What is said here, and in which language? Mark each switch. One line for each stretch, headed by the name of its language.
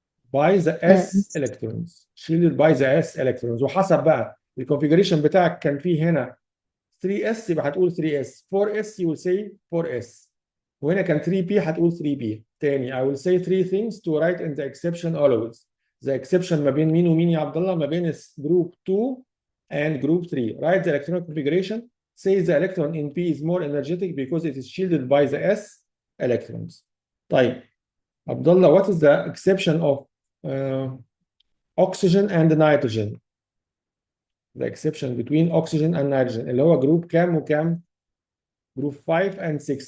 English: By the S electrons. Shielded by the S electrons.
Arabic: وحسب بقى الكونفيجريشن بتاعك كان فيه هنا 3S يبقى هتقول 3S، 4S
English: you will say 4S،
Arabic: وهنا كان 3P هتقول 3P.
English: تاني I will say 3 things to write in the exception always.
Arabic: The exception ما بين مين ومين يا عبد الله؟ ما بين
English: group 2 and group 3. Write the electronic configuration. Say the electron in P is more energetic because it is shielded by the S electrons. طيب عبد الله, what is the exception of oxygen and nitrogen? The exception between oxygen and nitrogen
Arabic: اللي هو group كام وكام؟
English: group 5 and 6.